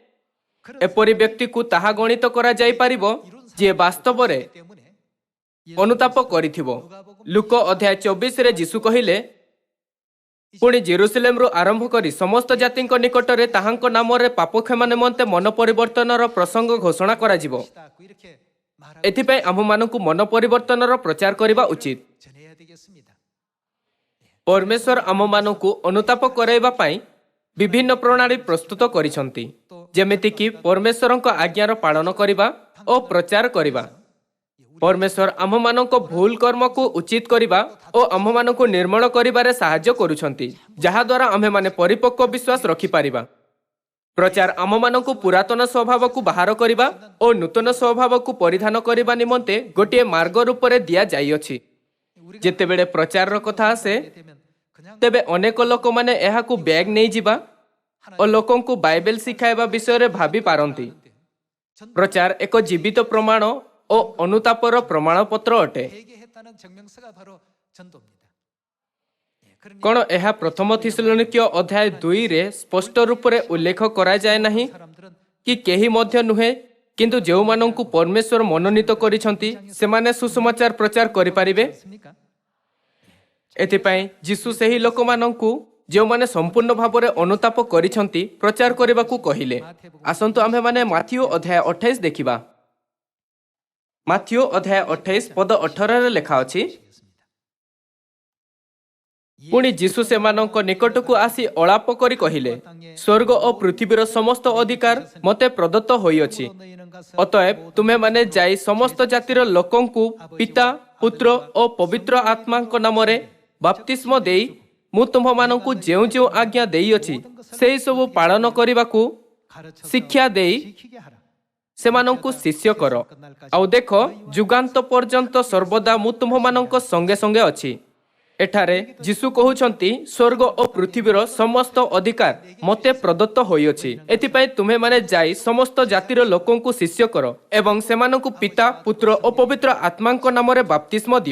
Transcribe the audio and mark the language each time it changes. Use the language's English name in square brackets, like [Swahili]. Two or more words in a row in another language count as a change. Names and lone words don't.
[Odia] ଏପରି ବ୍ୟକ୍ତିକୁ ତାହା ଗଣିତ କରାଯାଇପାରିବ ଯିଏ ବାସ୍ତବରେ [Korean] 때문에 [Odia] ଅନୁତାପ କରିଥିବ। ଲୁକ ଅଧ୍ୟାୟ 24ରେ ଯୀଶୁ କହିଲେ, ପୁଣି ଜେରୁସାଲେମରୁ ଆରମ୍ଭ କରି ସମସ୍ତ ଜାତିଙ୍କ ନିକଟରେ ତାହାଙ୍କ ନାମରେ ପାପ କ୍ଷମା ନିମନ୍ତେ ମନ ପରିବର୍ତ୍ତନର ପ୍ରସଙ୍ଗ ଘୋଷଣା କରାଯିବ। [Korean] 그 이렇게 말하고 [Odia] ଏଥିପାଇଁ ଆମ୍ଭମାନଙ୍କୁ ମନ ପରିବର୍ତ୍ତନର ପ୍ରଚାର କରିବା ଉଚିତ। [Korean] 전해야 되겠습니다. [Odia] ପରମେଶ୍ୱର ଆମମାନଙ୍କୁ ଅନୁତାପ କରାଇବା ପାଇଁ ବିଭିନ୍ନ ପ୍ରଣାଳୀ ପ୍ରସ୍ତୁତ କରିଛନ୍ତି, ଯେମିତିକି ପରମେଶ୍ୱରଙ୍କ ଆଜ୍ଞାର ପାଳନ କରିବା ଓ ପ୍ରଚାର କରିବା। ପରମେଶ୍ୱର ଆମ୍ଭମାନଙ୍କ ଭୁଲ କର୍ମକୁ ଉଚିତ କରିବା ଓ ଆମ୍ଭମାନଙ୍କୁ ନିର୍ମଳ କରିବାରେ ସାହାଯ୍ୟ କରୁଛନ୍ତି, ଯାହାଦ୍ୱାରା ଆମ୍ଭେମାନେ ପରିପକ୍ୱ ବିଶ୍ୱାସ ରଖିପାରିବା। ପ୍ରଚାର ଆମମାନଙ୍କୁ ପୁରାତନ ସ୍ୱଭାବକୁ ବାହାର କରିବା ଓ ନୂତନ ସ୍ୱଭାବକୁ ପରିଧାନ କରିବା ନିମନ୍ତେ ଗୋଟିଏ ମାର୍ଗ ରୂପରେ ଦିଆଯାଇଅଛି। ଯେତେବେଳେ ପ୍ରଚାରର କଥା ଆସେ, [Korean] 되면 그냥 [Odia] ତେବେ ଅନେକ ଲୋକମାନେ ଏହାକୁ ବ୍ୟାଗ୍ ନେଇଯିବା ଓ ଲୋକଙ୍କୁ ବାଇବେଲ ଶିଖାଇବା ବିଷୟରେ ଭାବି ପାରନ୍ତି। ପ୍ରଚାର ଏକ ଜୀବିତ ପ୍ରମାଣ ଓ ଅନୁତାପର ପ୍ରମାଣପତ୍ର ଅଟେ। [Korean] 회개했다는 증명서가 바로 전도입니다. 예, 그러니 [Odia] କ'ଣ ଏହା ପ୍ରଥମ ଥିସଲୋନିକୀୟ ଅଧ୍ୟାୟ 2ରେ ସ୍ପଷ୍ଟ ରୂପରେ ଉଲ୍ଲେଖ କରାଯାଏ ନାହିଁ [Korean] 사람들은 [Odia] କି କେହି ମଧ୍ୟ ନୁହେଁ, କିନ୍ତୁ ଯେଉଁମାନଙ୍କୁ ପରମେଶ୍ୱର ମନୋନୀତ କରିଛନ୍ତି ସେମାନେ ସୁସମାଚାର ପ୍ରଚାର କରିପାରିବେ? [Korean] 있습니까? [Odia] ଏଥିପାଇଁ ଯୀଶୁ ସେହି ଲୋକମାନଙ୍କୁ ଯେଉଁମାନେ ସମ୍ପୂର୍ଣ୍ଣ ଭାବରେ ଅନୁତାପ କରିଛନ୍ତି ପ୍ରଚାର କରିବାକୁ କହିଲେ। ଆସନ୍ତୁ ଆମ୍ଭେମାନେ ମାଥିଓ ଅଧ୍ୟାୟ 28 ଦେଖିବା। ମାଥିଓ ଅଧ୍ୟାୟ 28 ପଦ 18ରେ ଲେଖା ଅଛି, ପୁଣି ଯୀଶୁ ସେମାନଙ୍କ ନିକଟକୁ ଆସି ଅଳାପ କରି କହିଲେ, ସ୍ୱର୍ଗ ଓ ପୃଥିବୀର ସମସ୍ତ ଅଧିକାର ମୋତେ ପ୍ରଦତ୍ତ ହୋଇଅଛି। [Korean] 너희는 가서 [Odia] ଅତଏବ ତୁମେମାନେ ଯାଇ ସମସ୍ତ ଜାତିର ଲୋକଙ୍କୁ ପିତା, ପୁତ୍ର ଓ ପବିତ୍ର ଆତ୍ମାଙ୍କ ନାମରେ ବାପ୍ତିସ୍ମ ଦେଇ ମୁଁ ତୁମ୍ଭମାନଙ୍କୁ ଯେଉଁ ଯେଉଁ ଆଜ୍ଞା ଦେଇଅଛି ସେହି ସବୁ ପାଳନ କରିବାକୁ [Korean] 가르쳐 [Odia] ଶିକ୍ଷା ଦେଇ [Korean] 지키게 하라. [Odia] ସେମାନଙ୍କୁ ଶିଷ୍ୟ କର। ଆଉ ଦେଖ, ଯୁଗାନ୍ତ ପର୍ଯ୍ୟନ୍ତ ସର୍ବଦା ମୁଁ ତୁମ୍ଭମାନଙ୍କ ସଙ୍ଗେ ସଙ୍ଗେ ଅଛି। ଏଠାରେ ଯୀଶୁ କହୁଛନ୍ତି ସ୍ୱର୍ଗ ଓ ପୃଥିବୀର ସମସ୍ତ ଅଧିକାର ମୋତେ ପ୍ରଦତ୍ତ ହୋଇଅଛି। ଏଥିପାଇଁ ତୁମେମାନେ ଯାଇ ସମସ୍ତ ଜାତିର ଲୋକଙ୍କୁ ଶିଷ୍ୟ କର ଏବଂ ସେମାନଙ୍କୁ ପିତା, ପୁତ୍ର ଓ ପବିତ୍ର ଆତ୍ମାଙ୍କ ନାମରେ ବାପ୍ତିସ୍ମ ଦିଅ।